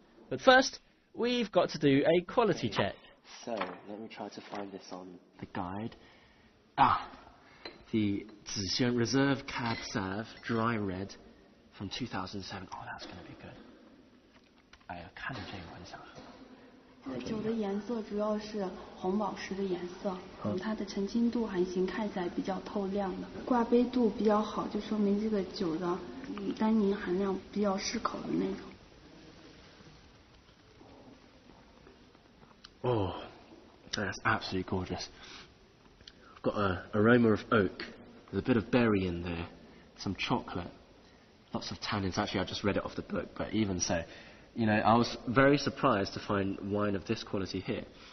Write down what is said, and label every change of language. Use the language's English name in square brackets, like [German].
[English] But first, we've got to do a quality check. So, let me try to find this on the guide. The Zhejiang Reserve Cab Sauv Dry Red from 2007. Oh, that's going to be good. [Chinese] 哎呀，看着这个很想喝。酒的颜色主要是红宝石的颜色，它的沉浸度还行，看起来比较透亮的，挂杯度比较好，就说明这个酒的单宁含量比较适口的那种。 [English] Oh, that's absolutely gorgeous. Got an aroma of oak. There's a bit of berry in there, some chocolate, lots of tannins. Actually, I just read it off the book, but even so, you know, I was very surprised to find wine of this quality here.